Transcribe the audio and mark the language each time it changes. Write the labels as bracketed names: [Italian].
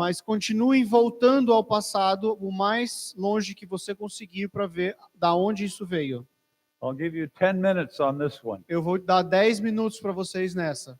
[Portuguese] Mas continue voltando ao passado o mais longe que você conseguir para ver da onde isso veio. [English] I'll give you 10 minutes on this one. [Portuguese] Eu vou dar 10 minutos para vocês nessa.